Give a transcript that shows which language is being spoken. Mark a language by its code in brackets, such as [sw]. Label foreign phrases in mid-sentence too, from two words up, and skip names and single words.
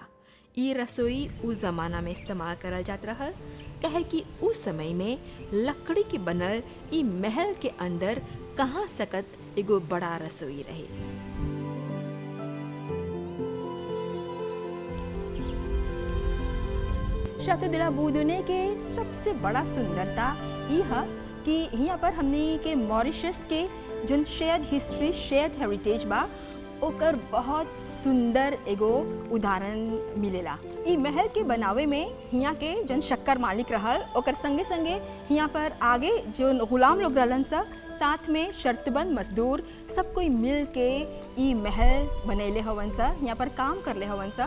[bho] ई रसोई उस जमाना में इस्तेमाल करल जात रहल, कहे कि उस समय में लकड़ी के बनल ई महल के अंदर कहाँ सकत एगो बड़ा रसोई रहे। शातो दे ला बोर्डोने के सबसे बड़ा सुंदरता ई है कि यहाँ पर हमने के मॉरिशस के जोन [en] shared history, shared heritage [bho] बा, ओकर बहुत सुंदर एगो उदाहरण मिलेला। ई महल के बनावे में हियाँ के जोन शक्कर मालिक रहल, ओकर संगे संगे हियाँ पर आगे जो गुलाम लोग रहलन सा, साथ में शर्तबंद मजदूर सब कोई मिल के ई महल बनैले हवन सा, यहाँ पर काम करले हवन सा।